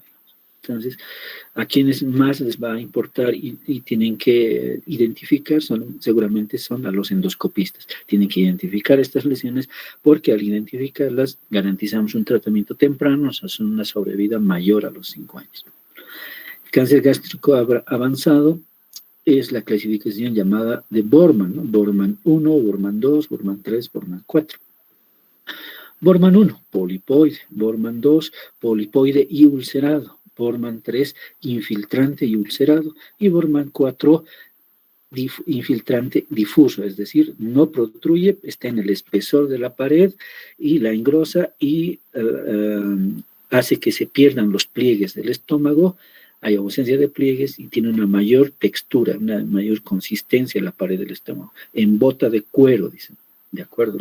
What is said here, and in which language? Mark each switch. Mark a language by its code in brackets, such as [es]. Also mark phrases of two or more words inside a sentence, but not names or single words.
[es] Entonces, a quienes más les va a importar y tienen que identificar seguramente son a los endoscopistas. Tienen que identificar estas lesiones porque al identificarlas garantizamos un tratamiento temprano, o sea, son una sobrevida mayor a los 5 años. El cáncer gástrico avanzado es la clasificación llamada de Borman, ¿no? Borman 1, Borman 2, Borman 3, Borman 4. Borman 1, polipoide. Borman 2, polipoide y ulcerado. Borman 3, infiltrante y ulcerado. Y Borman 4, infiltrante difuso, es decir, no protruye, está en el espesor de la pared y la engrosa y hace que se pierdan los pliegues del estómago, hay ausencia de pliegues y tiene una mayor textura, una mayor consistencia en la pared del estómago, en bota de cuero, dicen, ¿de acuerdo?